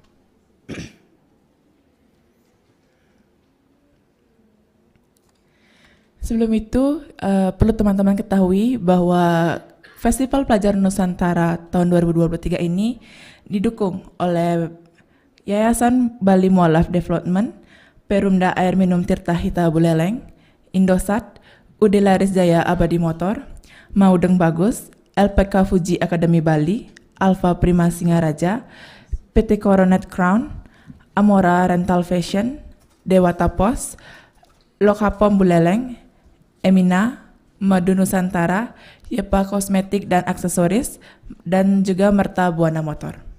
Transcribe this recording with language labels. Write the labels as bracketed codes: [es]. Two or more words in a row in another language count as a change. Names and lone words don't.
[id] Sebelum itu, perlu teman-teman ketahui bahwa Festival Pelajar Nusantara tahun 2023 ini didukung oleh Yayasan Bali Mualaf Development, Perumda Air Minum Tirta Hita Buleleng, Indosat, UD Laris Jaya Abadi Motor, Maudeng Bagus, LPK Fuji Akademi Bali, Alfa Prima Singaraja, PT Coronet Crown, Amora Rental Fashion, Dewata Pos, Lokapom Buleleng, Emina, Madu Nusantara, Yepa Kosmetik dan Aksesoris, dan juga Merta Buana Motor.